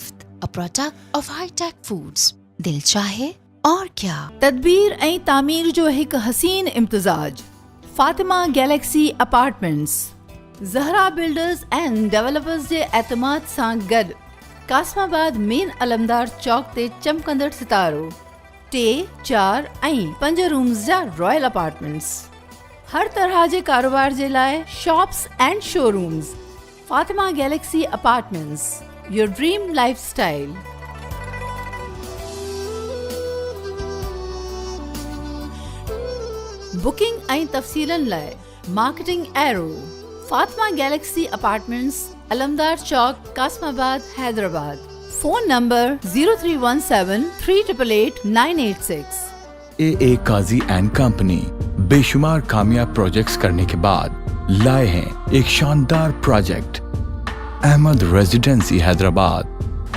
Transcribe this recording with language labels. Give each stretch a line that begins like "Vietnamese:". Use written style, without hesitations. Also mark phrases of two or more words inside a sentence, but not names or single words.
English: A product of High Tech Foods.
Urdu: دل چاہے اور کیا
Sindhi: تدبیر ऐं तामीर जो हिकु हसीन इम्तिजाज फातिमा गैलेक्सी अपार्टमेंट्स ज़हरा बिल्डर्स एंड डेवलपर्स जे एतमाद सां गॾु कासमाबाद मेन अलमदार चौक ते चमकंदड़ सितारो 3, 4 ऐं 5 रूम्स जा
English: royal apartments
Sindhi: हर तरह जे कारोबार जे लाइ
English: shops and showrooms
Sindhi: फातिमा गैलेक्सी अपार्टमेंट्स
English: your dream lifestyle
Sindhi: बुकिंग ऐं तफ़सीलनि लाइ मार्केटिंग एरो फातिमा गैलेक्सी अपार्टमेंट्स अलमदार चौक कासमाबाद हैदराबाद
English: phone number
Sindhi: 0317388986
Urdu: AA قاضی اینڈ کمپنی بے شمار کامیاب پروجیکٹس کرنے کے بعد لائے ہیں ایک شاندار پروجیکٹ احمد ریزیڈنسی حیدرآباد.